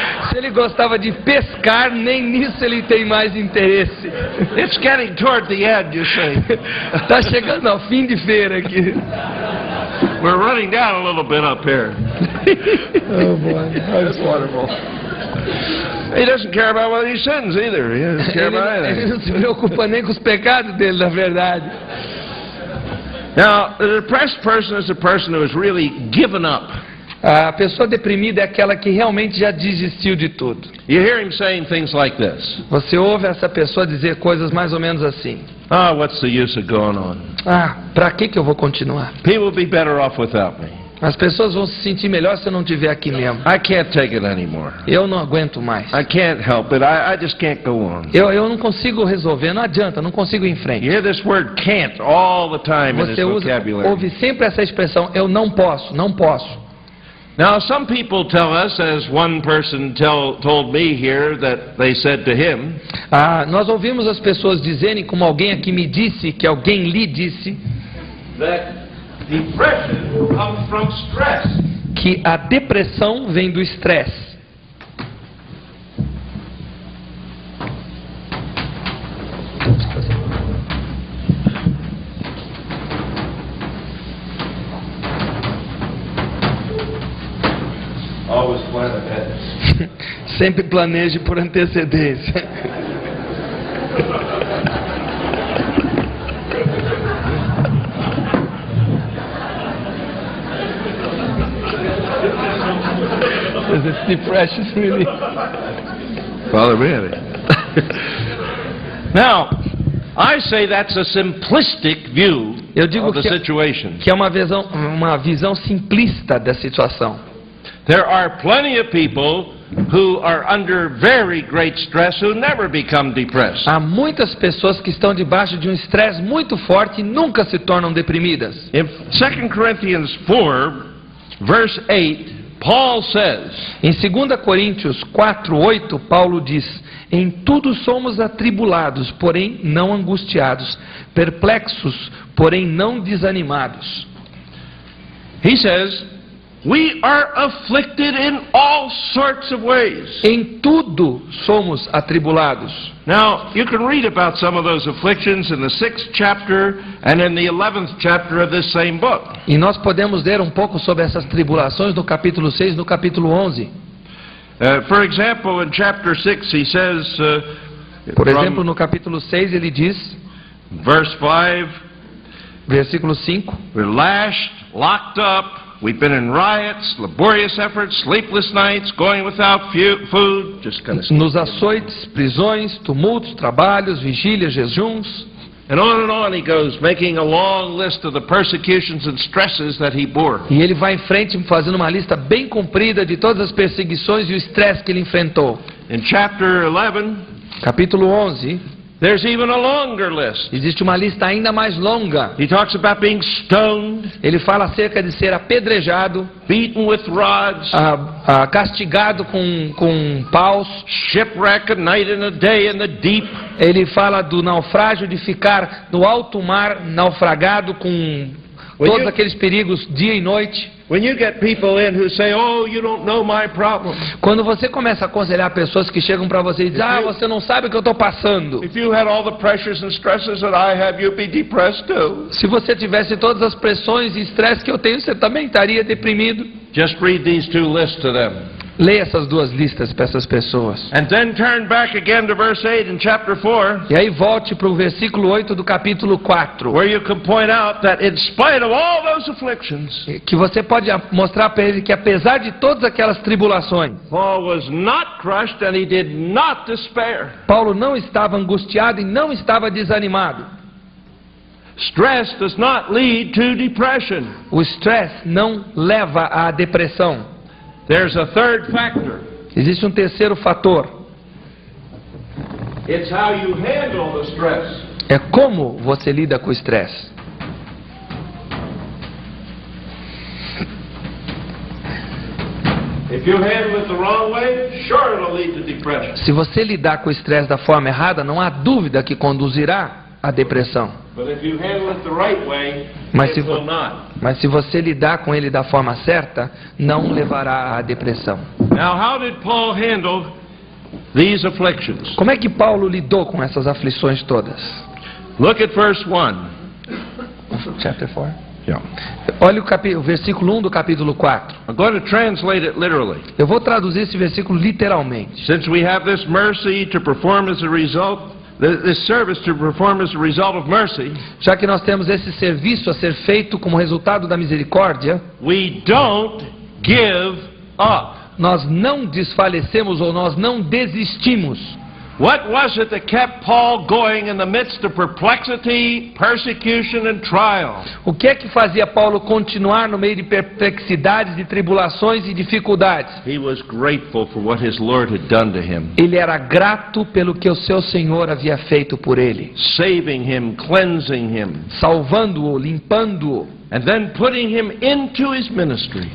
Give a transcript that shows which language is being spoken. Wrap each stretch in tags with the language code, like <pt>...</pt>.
<pt>Se ele gostava de pescar, nem nisso ele tem mais interesse.</pt> <en>It's getting toward the end, you see.</en> <pt>Está chegando ao fim de feira aqui.</pt> <en>We're running down a little bit up here. Oh boy, that's wonderful. He doesn't care about whether he sins either. He doesn't care about</en> <pt>Ele</pt> <en>anything.</en> <pt>não se preocupa nem com os pecados dele, na verdade.</pt> <en>Now, the depressed person is a person who has really given up.</en> <pt>A pessoa deprimida é aquela que realmente já desistiu de tudo.</pt> <en>You hear him saying things like this.</en> <pt>Você ouve essa pessoa dizer coisas mais ou menos assim.</pt> <en>Oh, what's the use of going on?</en> <pt>Pra que eu vou continuar?</pt> <en>People will be better off without me.</en> <pt>As pessoas vão se sentir melhor se eu não estiver aqui mesmo.</pt> <en>I can't take it anymore.</en> <pt>Eu não aguento mais.</pt> <en>I can't help it. I just can't go on.</en> <pt>Eu não consigo resolver, não adianta, não consigo ir em frente.</pt> <en>You hear this word can't all the time in his</en> <pt>Você</pt> <en>vocabulary.</en> <pt>ouve sempre essa expressão, eu não posso, não posso.</pt> <en>Now, some people tell us, as one person told me here, that they said to him,</en> <pt>Nós ouvimos as pessoas dizerem, como alguém aqui me disse, que alguém lhe disse,</pt> <en>that depression comes from stress.</en> <pt>que a depressão vem do estresse.</pt> <en>Always plan ahead.</en> <pt>Sempre planeje por antecedência.</pt> <en>This depression really. Father Mary. Now, I say that's a simplistic view</en> <pt>Eu digo</pt> <en>of the</en> <pt>que</pt> <en>situation.</en> <pt>é uma visão simplista da situação.</pt> <en>There are plenty of people who are under very great stress who never become depressed.</en> <pt>Há muitas pessoas que estão debaixo de um estresse muito forte e nunca se tornam deprimidas.</pt> <en>In 2 Corinthians 4, verse 8, Paul says,</en> <pt>Em 2 Coríntios 4:8, Paulo diz: Em tudo somos atribulados, porém não angustiados, perplexos, porém não desanimados.</pt> <en>he says, we are afflicted in all sorts of ways.</en> <pt>Em tudo somos atribulados.</pt> <en>Now, you can read about some of those afflictions in the 6th chapter and in the 11th chapter of this same book.</en> <pt>E nós podemos ler um pouco sobre essas tribulações no capítulo 6 e no capítulo 11.</pt> <en>For example, in chapter 6 he says,</en> <pt>Por exemplo,</pt> <en>from</en> <pt>no capítulo 6 ele diz,</pt> <en>verse 5,</en> <pt>versículo 5,</pt> <en>we're lashed, locked up, we've been in riots, laborious efforts, sleepless nights, going without food, just kind of</en> <pt>nos açoites, prisões, tumultos, trabalhos, vigílias, jejuns.</pt> <en>and on he goes, making a long list of the persecutions and stresses that he bore.</en> <pt>E ele vai em frente fazendo uma lista bem comprida de todas as perseguições e o estresse que ele enfrentou.</pt> <en>In chapter 11,</en> <pt>Capítulo 11,</pt> <en>there's even a longer list.</en> <pt>existe uma lista ainda mais longa.</pt> <en>He talks about being stoned,</en> <pt>Ele fala acerca de ser apedrejado,</pt> <en>beaten with rods,</en> <pt>castigado com paus.</pt> <en>shipwreck, a night and a day in the deep.</en> <pt>Ele fala do naufrágio de ficar no alto mar, naufragado todos aqueles perigos dia e noite.</pt> <en>When you get people in who say, "Oh, you don't know my problem."</en> <pt>Quando você começa a aconselhar pessoas que chegam para você e dizem, você não sabe o que eu estou passando.</pt> <en>If you had all the pressures and stresses that I have, you'd be depressed too.</en> <pt>Se você tivesse todas as pressões e estresse que eu tenho, você também estaria deprimido.</pt> <en>Just read these two lists to them.</en> <pt>Leia essas duas listas para essas pessoas.</pt> <en>And then turn back again to verse 8 in chapter 4.</en> <pt>E aí volte para o versículo 8 do capítulo 4.</pt> <en>Where you can point out that in spite of all those afflictions,</en> <pt>que você pode mostrar para ele que apesar de todas aquelas tribulações,</pt> <en>Paul was not crushed and he did not despair.</en> <pt>Paulo não estava angustiado e não estava desanimado.</pt> <en>Stress does not lead to depression.</en> <pt>O estresse não leva à depressão.</pt> <en>There's a third factor.</en> <pt>Existe um terceiro fator.</pt> <en>It's how you handle the stress.</en> <pt>É como você lida com o estresse.</pt> <en>If you handle it the wrong way, sure it'll lead to depression.</en> <pt>Se você lidar com o estresse da forma errada, não há dúvida que conduzirá à depressão.</pt> <en>But if you handle it the right way,</en> <pt>Mas</pt> <en>it will not.</en> <pt>Mas se você lidar com ele da forma certa, não levará à depressão.</pt> <en>Now, how did Paul handle these afflictions?</en> <pt>Como é que Paulo lidou com essas aflições todas?</pt> <en>Look at verse 1. Chapter 4. Yeah.</en> <pt>Olha o versículo 1 do capítulo 4.</pt> <en>I'm going to translate it literally.</en> <pt>Eu vou traduzir esse versículo literalmente.</pt> <en>Since we have this mercy to perform as a result, this service to perform as a result of mercy,</en> <pt>já que nós temos esse serviço a ser feito como resultado da misericórdia,</pt> <en>we don't give up.</en> <pt>Nós não desfalecemos ou nós não desistimos.</pt> <en>What was it that kept Paul going in the midst of perplexity, persecution and trial?</en> <pt>O que é que fazia Paulo continuar no meio de perplexidades, de tribulações e dificuldades?</pt> <en>He was grateful for what his Lord had done to him.</en> <pt>Ele era grato pelo que o seu Senhor havia feito por ele,</pt> <en>Saving him, cleansing him,</en> <pt>salvando-o, limpando-o,</pt> <en>and then putting him into his ministry.</en>